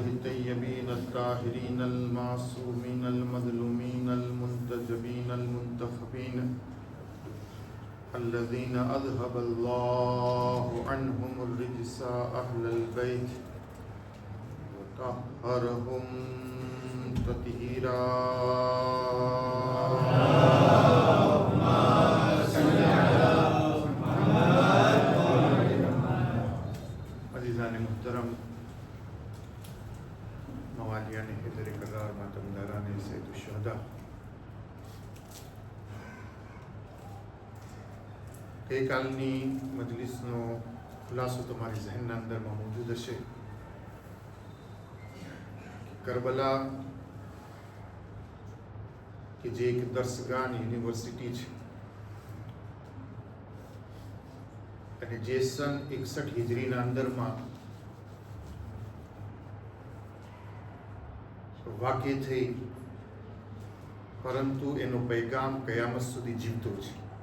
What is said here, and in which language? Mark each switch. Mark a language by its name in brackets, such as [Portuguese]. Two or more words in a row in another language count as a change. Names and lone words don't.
[Arabic] الطيبين الطاهرين المعصومين المظلومين المنتجبين المنتخبين الذين أذهب الله عنهم الرجس أهل البيت وطهرهم تطهيرا. [Urdu] عزیزان محترم، موالیان حیدر کرار ماتمداران سید شہدا, [Gujarati] ગઈકાલની મજલિસનો ખુલાસો તમારી જહેનના અંદરમાં મોજૂદ હશે. કરબલા કે જે એક દર્સગાહ યુનિવર્સિટી છે અને જે સન 61 હિજરીના અંદરમાં વાક્ય થઈ, પરંતુ એનો પૈગામ કયામત સુધી જીવતો છે.